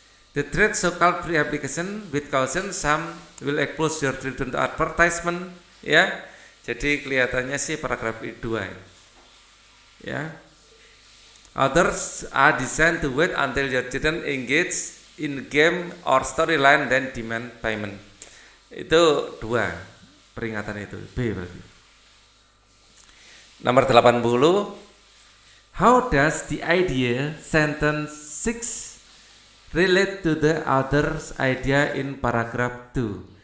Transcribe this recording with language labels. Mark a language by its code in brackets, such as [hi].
[en] The threat so-called free application with caution, some will expose your children to advertisement ya. [id] Jadi kelihatannya sih paragraf 2 ya. [en] Others are designed to wait until your children engage in game or storyline then demand payment. [id] Itu 2 peringatan itu. B berarti. Nomor 80. [en] How does the idea sentence 6 relate to the other's idea in paragraph 2?